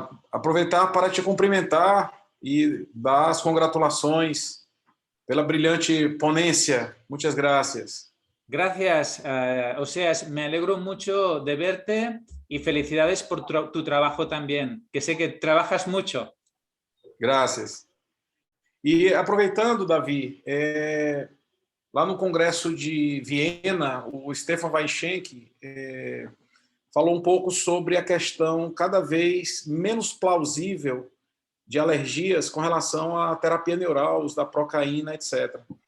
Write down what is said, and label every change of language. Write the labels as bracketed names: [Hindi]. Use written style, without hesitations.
[Portuguese] Aproveitar para te cumprimentar e dar as congratulações pela brilhante ponência. [Spanish] Muchas gracias. Gracias, Oseas. Me alegro mucho de verte y felicidades por tu trabajo también, que sé que trabajas mucho. Gracias. [Portuguese] E aproveitando, Davi, lá no Congresso de Viena, o Stefan Weichenk falou um pouco sobre a questão cada vez menos plausível de alergias com relação à terapia neural, uso da procaína, etc.